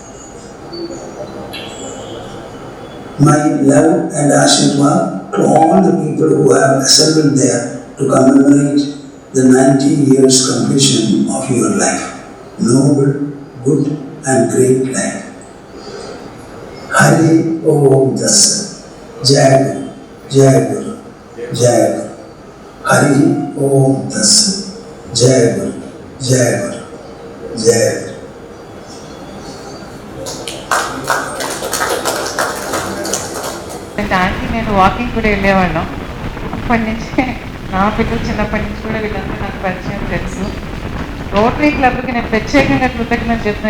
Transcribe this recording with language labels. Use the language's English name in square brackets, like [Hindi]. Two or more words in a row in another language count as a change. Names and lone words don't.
[English] My love and Ashirwad to all the people who have assembled there to commemorate the 90 years completion of your life. Noble, good and great life. [Sanskrit] हरिः ॐ तत्सत्. [Hindi] जय गुरु, जय गुरु, जय गुरु. [Sanskrit] हरिः ॐ तत्सत्. [Hindi] जय गुरु, जय गुरु, जय गुरु. [Telugu] దానికి నేను వాకింగ్ కూడా వెళ్ళేవాళ్ళం. అప్పటి నుంచి నా పిల్లలు చిన్నప్పటి నుంచి కూడా వీళ్ళందరూ నాకు పరిచయం తెలుసు. రోటరీ క్లబ్కి నేను ప్రత్యేకంగా కృతజ్ఞతలు చెప్తున్నాను.